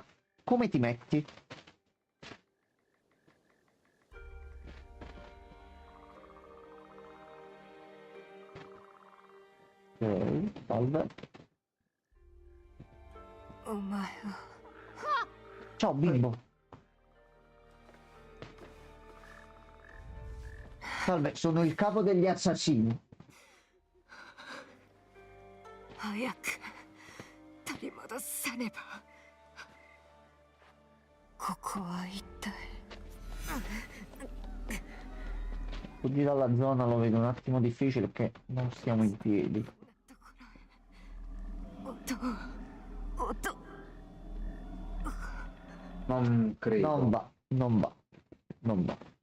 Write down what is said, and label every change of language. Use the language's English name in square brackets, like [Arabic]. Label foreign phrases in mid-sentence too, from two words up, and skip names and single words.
[Italian] Come ti metti? Ok, salve. Ciao bimbo. Salve, sono il capo degli assassini. [Japanese] 早く取り戻さねば。ここは一体。 [Italian] Fuggire dalla zona lo vedo un attimo difficile perché non stiamo in piedi. Non credo. Non va, non va, non va.